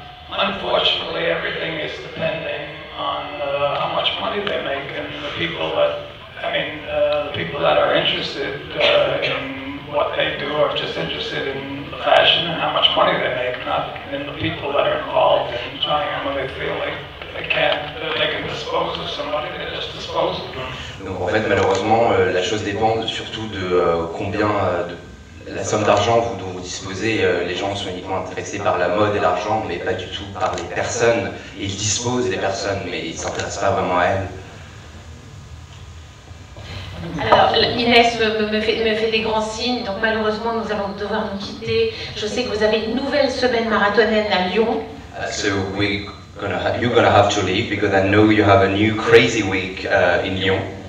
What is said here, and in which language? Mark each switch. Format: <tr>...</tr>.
<en>Unfortunately, everything is depending on how much money they make, and the people that are interested in what they do are just interested in the fashion and how much money they make, not in the people that are involved in trying them when they feel like they can dispose of somebody, they just dispose of them.</en> <fr>Donc en fait, malheureusement, la chose dépend surtout de combien la somme d'argent dont vous disposer. Les gens sont uniquement intéressés par la mode et l'argent, mais pas du tout par les personnes. Ils disposent des personnes, mais ils ne s'intéressent pas vraiment à elles. Alors, Inès me fait des grands signes, donc malheureusement nous allons devoir nous quitter. Je sais que vous avez une nouvelle semaine marathonienne à Lyon.</fr> <en>So you're gonna have to leave because I know you have a new crazy week in Lyon.</en>